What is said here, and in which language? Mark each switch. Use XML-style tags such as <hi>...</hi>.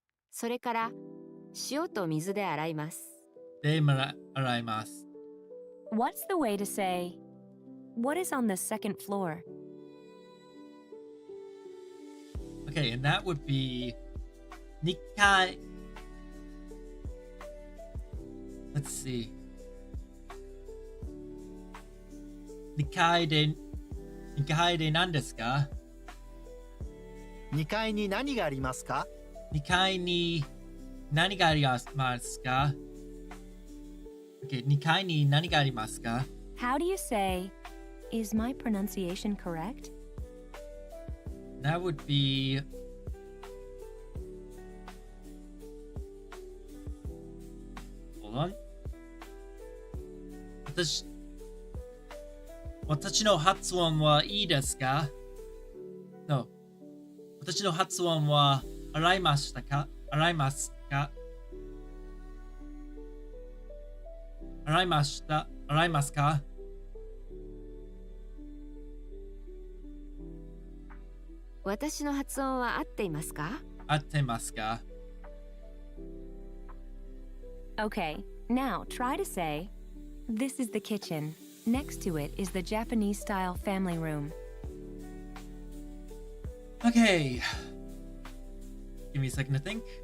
<ja>それから塩と水で洗います。で、洗います。</ja> <en>What's the way to say, "What is on the second floor"? Okay, and that would be 2階。 Let's see.</en> <ja>2階で何ですか 2階に何がありますか？ 2階に何がありますか ?Okay, 2階に何がありますか</ja> <en>How do you say, "Is my pronunciation correct"? That would be Hold on.</en> <ja>私の発音はいいですか ?No. 私の発音は洗いましたか洗いますか洗いました。洗いますか？私の発音は合っていますか？合ってますか？</ja> <en>Okay, now try to say, this is the kitchen. Next to it is the Japanese-style family room. Okay. Give me a second to think.</en>